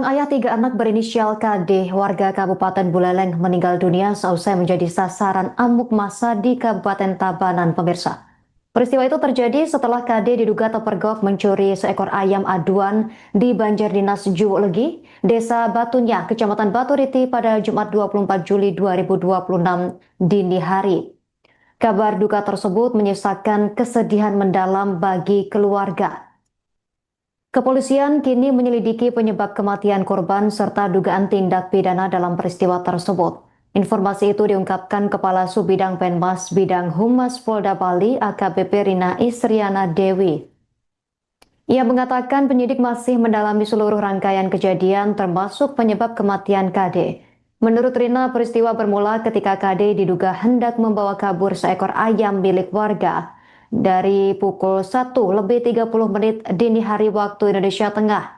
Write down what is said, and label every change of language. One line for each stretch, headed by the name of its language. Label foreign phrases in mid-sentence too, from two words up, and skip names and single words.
Indonesian: 3 anak berinisial KD warga Kabupaten Buleleng meninggal dunia seusai menjadi sasaran amuk massa di Kabupaten Tabanan, pemirsa. Peristiwa itu terjadi setelah KD diduga terpergok mencuri seekor ayam aduan di Banjardinas Juwelegi, Desa Batunya, Kecamatan Baturiti pada Jumat 24 Juli 2026 dini hari. Kabar duka tersebut menyisakan kesedihan mendalam bagi keluarga. Kepolisian kini menyelidiki penyebab kematian korban serta dugaan tindak pidana dalam peristiwa tersebut. Informasi itu diungkapkan Kepala Subbidang Penmas Bidang Humas Polda Bali AKBP Rina Isriana Dewi. Ia mengatakan penyidik masih mendalami seluruh rangkaian kejadian termasuk penyebab kematian KD. Menurut Rina, peristiwa bermula ketika KD diduga hendak membawa kabur seekor ayam milik warga dari pukul 1:30 dini hari waktu Indonesia Tengah.